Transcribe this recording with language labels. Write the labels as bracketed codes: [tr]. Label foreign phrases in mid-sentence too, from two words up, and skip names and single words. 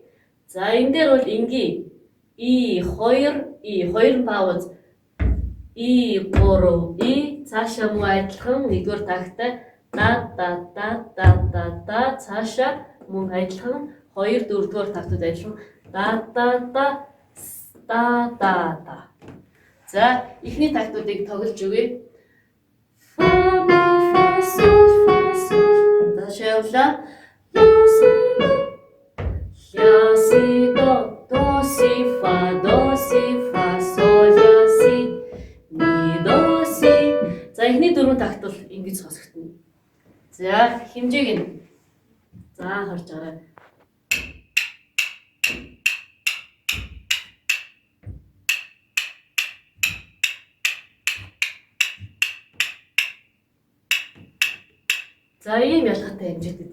[mn] За энэ дээр бол энгийн И2 пауз И3 цаашаа мөн адилхан 1-р такттай да цаашаа мөн адилхан 2-4-р тактууд адилхан да. За эхний тактуудыг тоглож өгье. Фа ми фа сол цаашаа явлаа. Ля си до си фа сол ля си ми до си. За эхний 4 такт бол ингэж сонсогдно. За хэмжээг нь харж аваарай. За ийм ялгаатай хэмжээтэй.